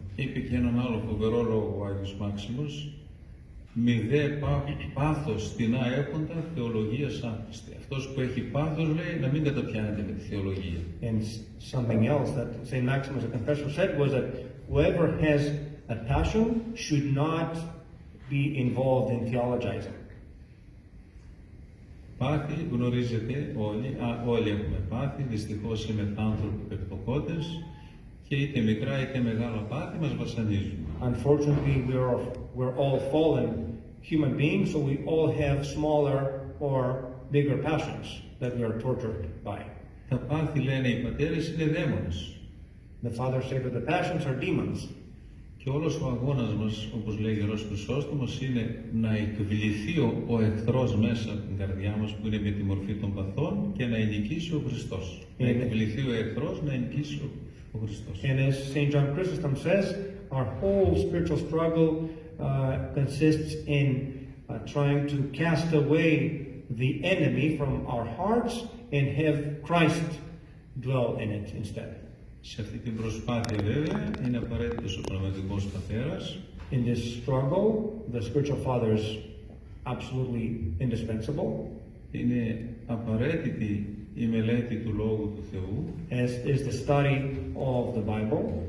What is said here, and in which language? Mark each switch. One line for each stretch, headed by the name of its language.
Greek: Είπε και έναν άλλο φοβερό λόγο ο Άγιος Μάξιμος, μη δε πάθος στην αέχοντα θεολογίας άχρηστη. Αυτός που έχει πάθος, λέει, να μην καταπιάνεται με τη θεολογία.
English: And something else that St. Maximus the Confessor said was that whoever has a passion should not be involved in theologizing.
Greek: Πάθη γνωρίζετε όλοι, όλοι έχουμε πάθη, δυστυχώς είμαστε άνθρωποι πεπτοκότες και είτε μικρά είτε μεγάλα πάθη μας βασανίζουν.
English: Unfortunately, we're all fallen human beings, so we all have smaller or bigger passions that we are tortured by.
Greek: Τα πάθη, λένε οι πατέρες, είναι δαίμονες.
English: The Father said that the passions are demons.
Greek: Και όλος ο αγώνας μας, όπως λέει ο Ιερός Χρυσόστομος, είναι να εκβληθεί ο εχθρός μέσα από την καρδιά μας που είναι με τη μορφή των παθών και να νικήσει ο Χριστός. Να εκβληθεί ο εχθρός, να νικήσει ο Χριστός.
English: And as St. John Chrysostom says, our whole spiritual struggle consists in trying to cast away the enemy from our hearts and have Christ dwell in it instead.
Greek: Σε αυτή την προσπάθεια βέβαια είναι απαραίτητος ο πνευματικός πατέρας.
English: In this struggle, the spiritual father is absolutely indispensable.
Greek: Είναι απαραίτητη η μελέτη του Λόγου του Θεού.
English: As is the study of the Bible.